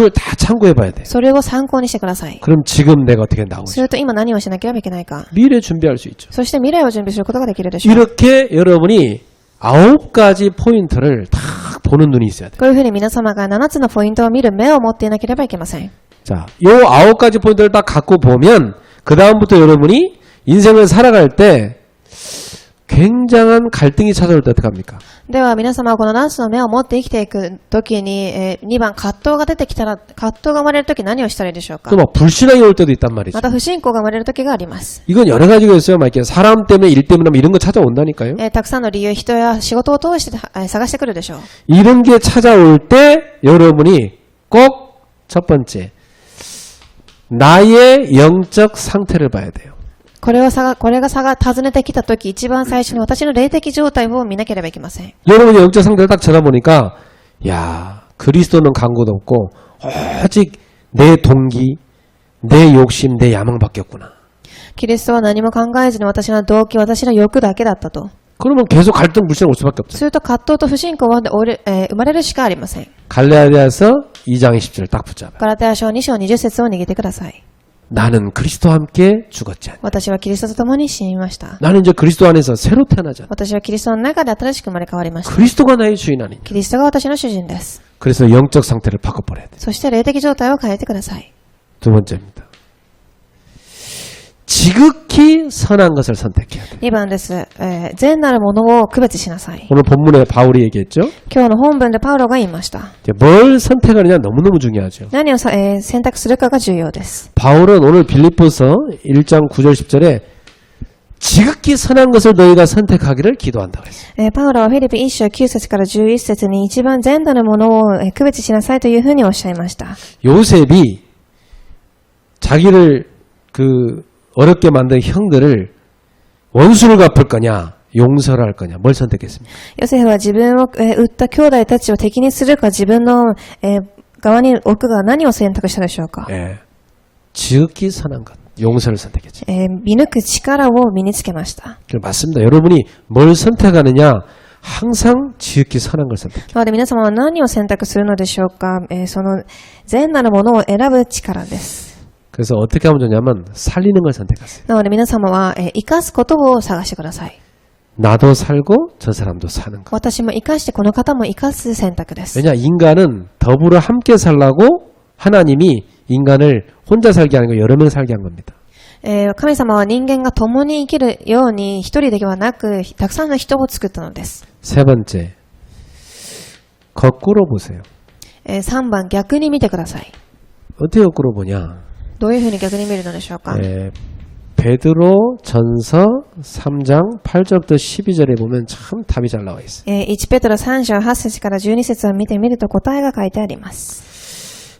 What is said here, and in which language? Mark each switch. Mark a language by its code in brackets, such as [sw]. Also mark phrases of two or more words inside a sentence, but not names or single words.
[ko] 그걸 다 참고해 봐야 돼요. [ja] それを参考にしてください。 [ko] 그럼 지금 내가 어떻게 나오죠? [ja] すると今何をしなければいけないか。 [ko] 미래 준비할 수 있죠. [ja] そして未来を準備することができるでしょう。 [ko] 이렇게 여러분이 9가지 포인트를 딱 보는 눈이 있어야 돼요. [ja] こういうふうに皆様が7つのポイントを見る目を持っていなければいけません。 [ko] 자, 요 9가지 포인트를 딱 갖고 보면 그 다음부터 여러분이 인생을 살아갈 때 굉장한 갈등이 찾아올 때 어떡합니까? [ja] では皆様はこの7つの目を持って生きていくときに、2番葛藤が出てきたら、葛藤が生まれるとき何をしたらいいでしょうか。 [ko] 또 막 불신앙이 올 때도 있단 말이죠. [ja] また不信仰が生まれるときがあります。 [ko] 이건 여러 가지가 있어요. 막 이렇게 사람 때문에 일 때문에 막 이런 거 찾아온다니까요. [ja] たくさんの理由、人や仕事を通して探してくるでしょう。 [ko] 이런 게 찾아올 때 여러분이 꼭 첫 번째 나의 영적 상태를 봐야 돼요. [ja] これが訪ねてきたとき、一番最初に私の霊的状態を見なければいけません。 [ko] 여러분의 영적 상태를 딱 쳐다보니까 야, 그리스도는 강구도 없고 오직 내 동기, 내 욕심, 내 야망밖에 없구나. [ja] キリストは何も考えずに私の動機、私の欲だけだったと。 [ko] 그러면 계속 갈등 불신이 올 수밖에 없죠. [ja] すると葛藤と不信仰は生まれるしかありません。 [ko] 갈라디아서 2장 20절을 딱 붙잡아요. [ja] ガラテヤ書2章20節を握ってください。 [ko] 나는 그리스도와 함께 죽었지 않냐. [ja] 私はキリストと共に死にました。 [ko] 나는 이제 그리스도 안에서 새로 태어나잖아. [ja] 私はキリストの中で新しく生まれ変わりました。 [ko] 그리스도가 나의 주인 아니냐. [ja] キリストが私の主人です。 [ko] 그래서 영적 상태를 바꿔버려야 돼. [ja] そして霊的状態を変えてください。 [ko] 두 번째입니다. 지극히 선한 것을 선택해야 돼. [ja] 2 番です。善なるものを区別しなさい。 [ko] 오늘 본문에 바울이 얘기했죠. [ja] 今日の本文でパウロが言いました。 [ko] 이제 뭘 선택하느냐 너무너무 중요하죠. [ja] 何を選択するかが重要です。 [ko] 바울은 오늘 빌립보서 1장 9절 10절에 지극히 선한 것을 너희가 선택하기를 기도한다고 했어요. [ja] パウロはフィリピ1章9節から11節に一番善なるものを区別しなさいというふうにおっしゃいました。 [ko] 요셉이 자기를 어렵게 만든 형들을 원수를 갚을 거냐 용서를 할 거냐 뭘 선택했습니까? [ja] ヨセフは自分を撃った兄弟たちを敵にするか自分の側に置くが何を選択したでしょうか。 [ko] 예, 지극히 선한 것 용서를 선택했죠. [ja] 見抜く力を身につけました。 [ko] 맞습니다. 여러분이 뭘 선택하느냐 항상 지극히 선한 걸 선택해요. [ja] なので皆様は何を選択するのでしょうか。その善なるものを選ぶ力です。 [ko] 그래서 어떻게 하면 좋냐면 살리는 걸 선택하세요. [ja] なので皆様は生かすことを探してください。 [ko] 나도 살고 저 사람도 사는 것. [ja] 私も生かしてこの方も生かす選択です。 [ko] 왜냐 인간은 더불어 함께 살라고 하나님이 인간을 혼자 살게 하는 거 여러 명 살게 한 겁니다. [ja] 神様は人間が共に生きるように一人ではなくたくさんの人を作ったのです。 [ko] 세 번째 거꾸로 보세요. [ja] 3 番逆に見てください。 [ko] 어떻게 거꾸로 보냐? [ja] どういうふうに逆に見るのでしょうか。 [ko] 베드로 전서 3장 8절부터 12절에 보면 참 답이 잘 나와 있어요. [ja] 1 ペテロ3章8節から12節を見てみると答えが書いてあります。